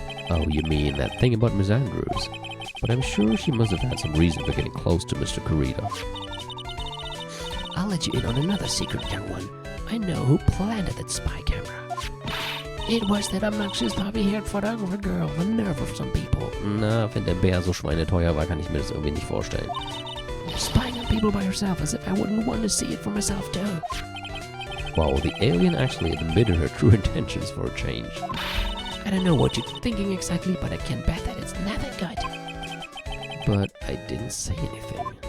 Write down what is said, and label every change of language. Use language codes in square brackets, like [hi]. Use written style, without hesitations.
[en] Oh, you mean that thing about Miss Andrews? But I'm sure she must have had some reason for getting close to Mr. Corrida. I'll let you in on another secret, young one. I know who planted that spy camera. It was that obnoxious poppy-haired photographer girl, the nerve of some people. [de] Na, wenn der Bär so schweineteuer war, kann ich mir das irgendwie nicht vorstellen. [en] Spying on people by herself as if I wouldn't want to see it for myself too. Wow, the alien actually admitted her true intentions for a change. I don't know what you're thinking exactly, but I can bet that it's nothing good. But I didn't say anything.